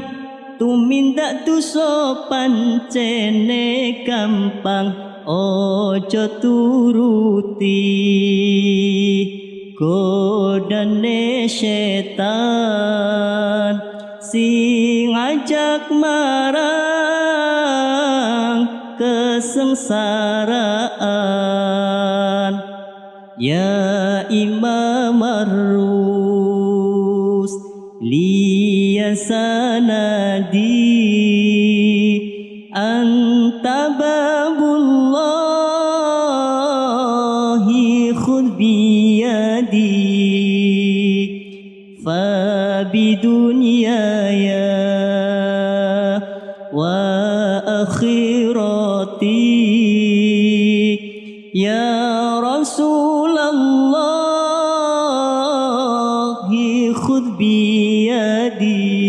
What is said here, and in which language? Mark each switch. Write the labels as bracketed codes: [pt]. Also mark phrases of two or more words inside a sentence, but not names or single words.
[jv] Tumindak dosa pancene gampang ojo turuti godane setan sing ngajak marang kesengsaraan. [ar] يا إمام الرس ليا سندي أنت باب الله خذ بيدي فبدنياي وآخرتي يا رسول الله خذ بيدي.